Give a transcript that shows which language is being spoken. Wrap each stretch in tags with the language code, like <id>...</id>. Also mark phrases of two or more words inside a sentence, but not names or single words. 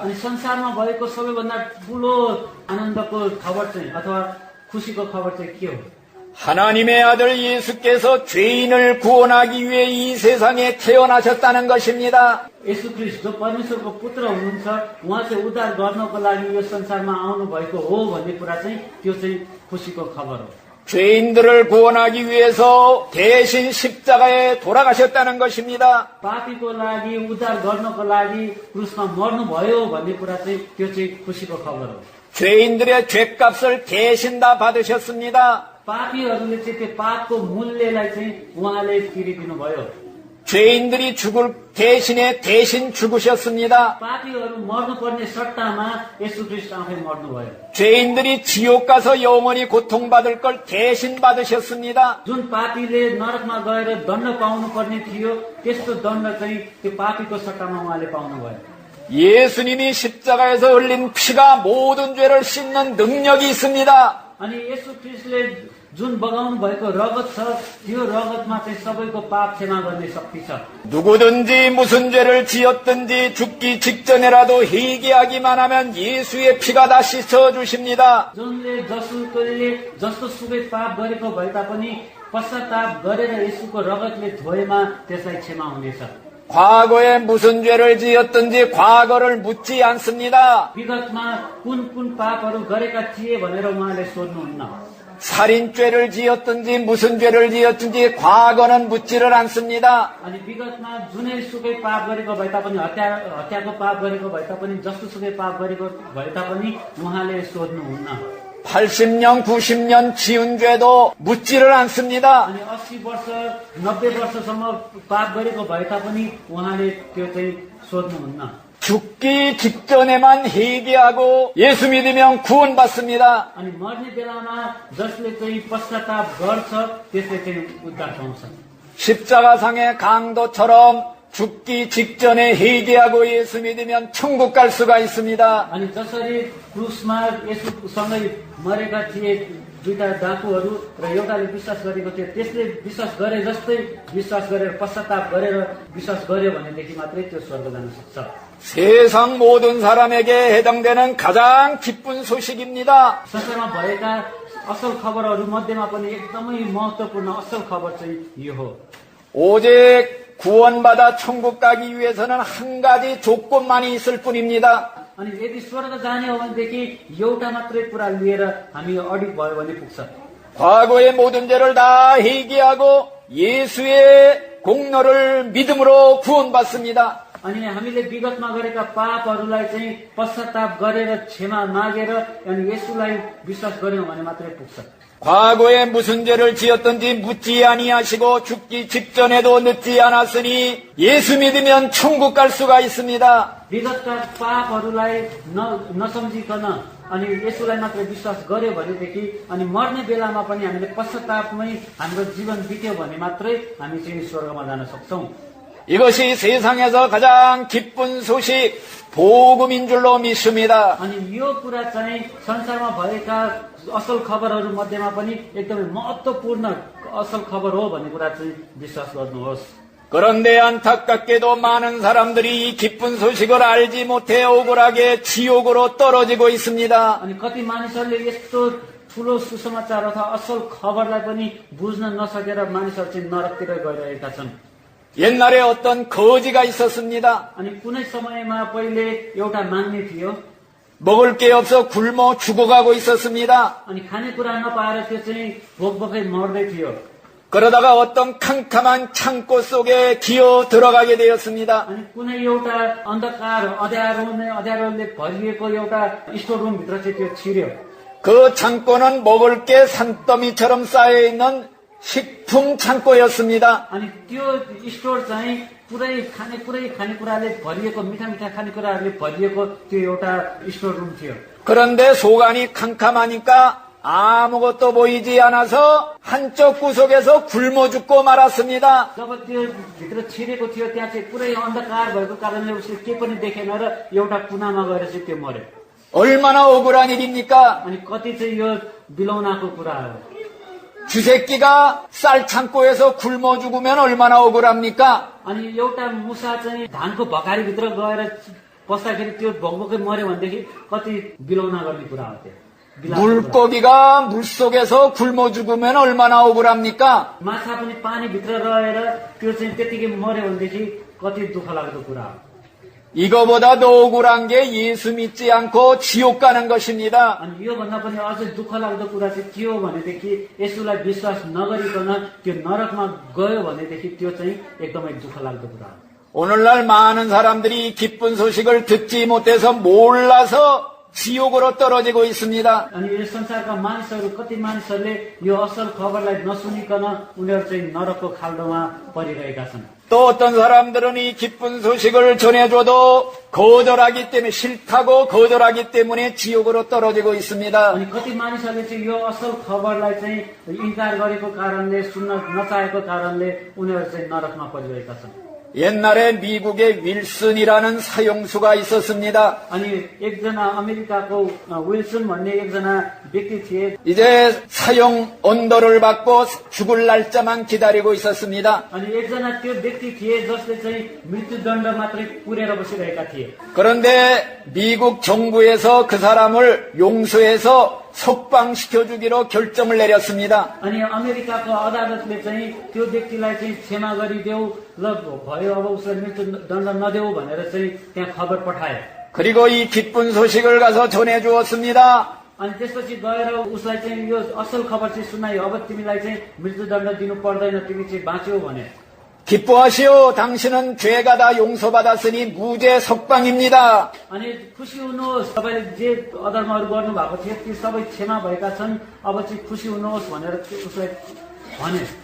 <ne>अनि संसारमा भएको सबैभन्दा ठुलो आनन्दको खबर चाहिँ अथवा खुसीको खबर चाहिँ के हो?</ne> <ko>하나님의 आ들 예수께서 죄인을 구원하기 위해 이 세상에 태어나셨다는 것입니다.</ko> <ne>येशू ख्रीष्ट जो परमेश्वरको पुत्र हुनुहुन्छ उहाँ चाहिँ उद्धार गर्नको लागि यो संसारमा आउनु भएको हो भन्ने कुरा चाहिँ त्यो चाहिँ खुसीको खबर हो।</ne> <ko>죄인들을 구원하기 위해서 대신 십자가에 돌아가셨다는 것입니다.</ko> <ne>पापीको लागि उद्धार गर्नको लागि क्रुसमा मर्नुभयो भन्ने कुरा चाहिँ त्यो चाहिँ खुसीको खबर हो।</ne> <ko>죄인들의 죄값을 대신 다 받으셨습니다.</ko> <ne>पापीहरूले चाहिँ त्यो पापको मूल्यलाई चाहिँ उहाँले तिरिदिनु भयो।</ne> <ko>죄인들이 죽을 대신에 대신 죽으셨습니다.</ko> <ne>पापीहरू मर्नुपर्ने सट्टामा येशू ख्रीष्ट आफै मर्नुभयो।</ne> <ko>죄인들이 지옥 가서 영원히 고통받을 걸 대신 받으셨습니다.</ko> <ne>जुन पापीले नरकमा गएर दण्ड पाउनुपर्ने थियो त्यस्तो दण्ड चाहिँ त्यो पापीको सट्टामा उहाँले पाउनुभयो।</ne> <ko>예수님이 십자가에서 흘린 피가 모든 죄를 씻는 능력이 있습니다.</ko> <ne>अनि येशू ख्रीष्टले जुन बगाउनु भएको रगत छ त्यो रगतमा चाहिँ सबैको पाप क्षमा गर्ने शक्ति छ।</ne> <ko>누구든지 무슨 죄를 지었든지 죽기 직전에라도 회개하기만 하면 예수의 피가 다 씻어주십니다.</ko> <ne>जुनले जसुकैले जस्तो सुकै पाप गरेको भए तापनि पश्चाताप गरेर येशूको रगतले धोएमा त्यसलाई क्षमा हुनेछ।</ne> <ko>과거에 무슨 죄를 지었든지 과거를 묻지 않습니다.</ko> <ne>विगतमा कुन कुन पापहरू गरेका थिए भनेर उहाँले सोध्नुहुन्न।</ne> <ko>살인죄를 지었든지 무슨 죄를 지었든지 과거는 묻지를 않습니다.</ko> <ne>अनि विगतमा जुनै सुकै पाप गरेको भए तापनि हत्याको पाप गरेको भए तापनि जस्तो सुकै पाप गरेको भए तापनि उहाँले सोध्नुहुन्न।</ne> <ko>80년, 90년 지은 죄도 묻지를 않습니다.</ko> <ne>अनि 80 वर्ष 90 वर्षसम्म पाप गरेको भए तापनि उहाँले त्यो चाहिँ सोध्नुहुन्न।</ne> <ko>죽기 직전에만 회개하고 예수 믿으면 구원받습니다.</ko> <ne>अनि मर्ने बेलामा जसले चाहिँ पश्चाताप गर्छ त्यसले चाहिँ उद्धार पाउँछ।</ne> <ko>십자가상의 강도처럼 죽기 직전에 회개하고 예수 믿으면 천국 갈 수가 있습니다.</ko> <ne>अनि जसरी क्रुसमा येशूसँगै मरेका थिए दुईटा डाकुहरू र एउटाले विश्वास गरेको थियो त्यसले विश्वास गरे जस्तै विश्वास गरेर पश्चाताप गरेर विश्वास गर्यो भनेदेखि मात्रै त्यो स्वर्ग जान सक्छ।</ne> <ko>세상 모든 사람에게 해당되는 가장 기쁜 소식입니다.</ko> <ne>संसारमा भएका असल खबरहरू मध्येमा पनि एकदमै महत्त्वपूर्ण असल खबर चाहिँ यो हो।</ne> <ko>오직 구원받아 천국 가기 위해서는 한 가지 조건만이 있을 뿐입니다.</ko> <ne>अनि यदि स्वर्ग जाने हो भनेदेखि एउटा मात्रै कुरा लिएर हामी अडिग भयो भने पुग्छ।</ne> <ko>과거의 모든 죄를 다 회개하고 예수의 공로를 믿음으로 구원받습니다.</ko> <ne>अनि हामीले विगतमा गरेका पापहरूलाई चाहिँ पश्चाताप गरेर क्षमा मागेर अनि येशूलाई विश्वास गर्यौं भने मात्रै पुग्छ।</ne> <ko>과거에 무슨 죄를 지었든지 묻지 아니하시고 죽기 직전에도 늦지 않았으니 예수 믿으면 천국 갈 수가 있습니다.</ko> <ne>विगतका पापहरूलाई नसम्झिकन अनि येशूलाई मात्र विश्वास गर्यो भनेदेखि अनि मर्ने बेलामा पनि हामीले पश्चातापमै हाम्रो जीवन बित्यो भने मात्रै हामी चाहिँ स्वर्गमा जान सक्छौं।</ne> <ko>이것이 세상에서 가장 기쁜 소식, 복음인 줄로 믿습니다.</ko> <ne>अनि यो कुरा चाहिँ संसारमा भएका असल खबरहरू मध्येमा पनि एकदमै महत्त्वपूर्ण असल खबर हो भन्ने कुरा चाहिँ विश्वास गर्नुहोस्।</ne> <ko>그런데 안타깝게도 많은 사람들이 이 기쁜 소식을 알지 못해 억울하게 지옥으로 떨어지고 있습니다.</ko> <ne>अनि कति मानिसहरूले यस्तो ठूलो सुसमाचार अथवा असल खबरलाई पनि बुझ्न नसकेर मानिसहरू चाहिँ नरकतिर गइरहेका छन्।</ne> <ko>옛날에 어떤 거지가 있었습니다.</ko> <ne>अनि कुनै समयमा पहिले एउटा माग्ने थियो</ne> <ko>먹을 게 없어 굶어 죽어가고 있었습니다.</ko> <ne>अनि खानेकुरा नपाएर त्यो चाहिँ भोकभोकै मर्दै थियो।</ne> <ko>그러다가 어떤 캄캄한 창고 속에 기어 들어가게 되었습니다.</ko> <ne>अनि कुनै एउटा अन्धकार अँध्यारोले भरिएको एउटा</ne> <en>store room</en> <ne>भित्र चाहिँ त्यो छिर्यो।</ne> <ko>그 창고는 먹을 게 산더미처럼 쌓여있는 식품 창고였습니다.</ko> <ne>अनि त्यो स्टोर चाहिँ पुरै खानेकुराले भरिएको मिठा खानेकुराहरूले भरिएको त्यो एउटा</ne> <en>store room</en> <ne>थियो।</ne> <ko>그런데 속안이 캄캄하니까 아무것도 보이지 않아서 한쪽 구석에서 굶어 죽고 말았습니다.</ko> <ne>जब त्यो भित्र छिरेको थियो त्यहाँ चाहिँ पुरै अन्धकार भएको कारणले उसले के पनि देखेन र एउटा कुनामा गएर चाहिँ त्यो मर्यो।</ne> <ko>얼마나 억울한 일입니까?</ko> <ne>अनि कति चाहिँ यो बिलौनाको कुरा हो।</ne> <ko>쥐새끼가 쌀 창고에서 굶어 죽으면 얼마나 억울합니까?</ko> <ne>अनि एउटा मुसा चाहिँ धानको भकारीभित्र गएर पस्दाखेरि त्यो भोकभोकै मर्यो भनेदेखि कति बिलौना गर्ने कुरा हो त्यो।</ne> <ko>물고기가 물속에서 굶어 죽으면 얼마나 억울합니까?</ko> <ne>माछा पनि पानीभित्र रहेर त्यो चाहिँ त्यतिकै मर्यो भनेदेखि कति दुःख लाग्दो कुरा हो।</ne> <ko>이거보다 더 억울한 게 예수 믿지 않고 지옥 가는 것입니다.</ko> <ne>अनि योभन्दा पनि अझै दुःख लाग्दो कुरा चाहिँ के हो भनेदेखि यसुलाई विश्वास नगरिकन त्यो नरकमा गयो भनेदेखि त्यो चाहिँ एकदमै दुःख लाग्दो कुरा हो।</ne> <ko>오늘날 많은 사람들이 기쁜 소식을 듣지 못해서 몰라서 지옥으로 떨어지고 있습니다.</ko> <ne>अनि यो संसारका मानिसहरू कति मानिसहरूले यो असल खबरलाई नसुनिकन उनीहरू चाहिँ नरकको खाल्डोमा परिरहेका छन्।</ne> <ko>또 어떤 사람들은 이 기쁜 소식을 전해줘도 거절하기 때문에, 싫다고 거절하기 때문에 지옥으로 떨어지고 있습니다.</ko> <ne>अनि कति मानिसहरूले चाहिँ यो असल खबरलाई चाहिँ इन्कार गरेको कारणले, सुन्न नचाहेको कारणले उनीहरू चाहिँ नरकमा परिरहेका छन्।</ne> <ko>옛날에 미국에 윌슨이라는 사형수가 있었습니다.</ko> <ne>अनि एकजना अमेरिकाको विल्सन भन्ने एकजना व्यक्ति थिए।</ne> <ko>이제 사형 언도를 받고 죽을 날짜만 기다리고 있었습니다.</ko> <ne>अनि एकजना त्यो व्यक्ति थिए जसले चाहिँ मृत्युदण्ड मात्रै पुरेर बसिरहेका थिए।</ne> <ko>그런데 미국 정부에서 그 사람을 용서해서 석방시켜주기로 결정을 내렸습니다.</ko> <ne>अनि अमेरिकाको अदालतले चाहिँ त्यो व्यक्तिलाई चाहिँ क्षमा गरिदेऊ, ल भयो अब उसलाई मृत्युदण्ड नदेऊ भनेर चाहिँ त्यहाँ खबर पठाए।</ne> <ko>그리고 이 기쁜 소식을 가서 전해주었습니다.</ko> <ne>अनि त्यसपछि गएर उसलाई चाहिँ यो असल खबर चाहिँ सुनायो, अब तिमीलाई चाहिँ मृत्युदण्ड दिनु पर्दैन, तिमी चाहिँ बाँच्यौ भने।</ne> <ko>기뻐하시오. 당신은 죄가 다 용서받았으니 무죄 석방입니다.</ko> <ne>अनि खुसी हुनुहोस्, तपाईँले जे अधर्महरू गर्नु भएको थियो ती सबै क्षमा भएका छन्, अब चाहिँ खुसी हुनुहोस् भनेर उसलाई भने।</ne>